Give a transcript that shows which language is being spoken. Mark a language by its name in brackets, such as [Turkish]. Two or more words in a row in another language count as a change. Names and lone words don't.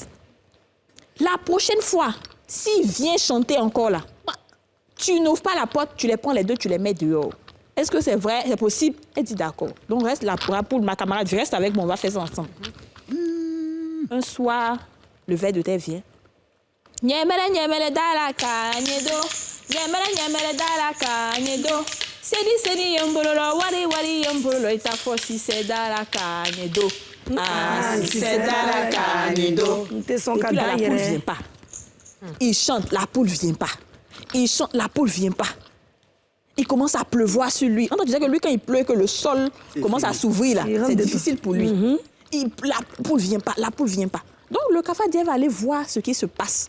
[French] La prochaine fois, s'il vient chanter encore là, tu n'ouvres pas la porte, tu les prends les deux, tu les mets dehors. Est-ce que c'est vrai, c'est possible? Elle dit d'accord. Donc reste la poule, ma camarade, reste avec moi, on va faire ça ensemble. Un soir, le ver de terre vient. Nyemere, nyemere, dala, kanyedo. Nyemere, nyemere, dala, kanyedo. Seni, seni, yombololo, wari, wari, yombololo, ita fosi, c'est dala, kanyedo. Ah, c'est dala, kanyedo. Et puis là, la poule ne vient pas. Il chante, la poule ne vient pas. Il chante, la poule ne vient pas. Il commence à pleuvoir sur lui. On disait que lui, quand il pleut, que le sol commence à s'ouvrir, là, c'est difficile pour lui. La poule ne vient pas, la poule ne vient pas. Donc, le cafard dit, elle va aller voir ce qui se passe.